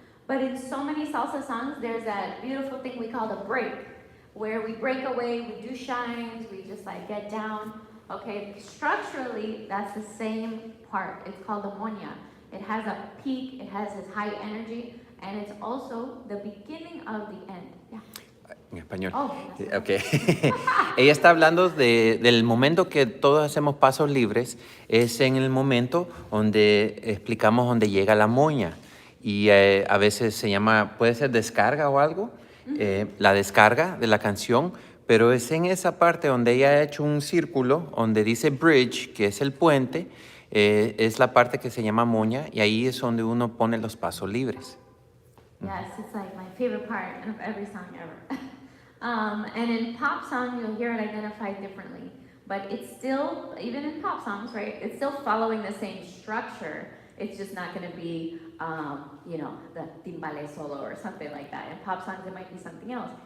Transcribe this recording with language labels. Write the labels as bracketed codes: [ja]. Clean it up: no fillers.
[en] But in so many salsa songs, there's that beautiful thing we call the break, where we break away, we do shines, we just like get down. Okay, structurally, that's the same part. It's called the moña. It has a peak, it has this high energy, and it's also the beginning of the end. Yeah. [es] En español. Oh, [en] Okay. [es] Ella está hablando del momento que todos hacemos pasos libres, es en el momento donde explicamos dónde llega la moña. Y a veces se llama, puede ser descarga o algo, la descarga de la canción, pero es en esa parte donde ella ha hecho un círculo, donde dice bridge, que es el puente, es la parte que se llama moña, y ahí es donde uno pone los pasos libres. [en] Yes, it's like my favorite part of every song ever. And in pop song, you'll hear it identified differently. But it's still, even in pop songs, right, it's still following the same structure. It's just not going to be, the timbale solo or something like that. In pop songs, it might be something else.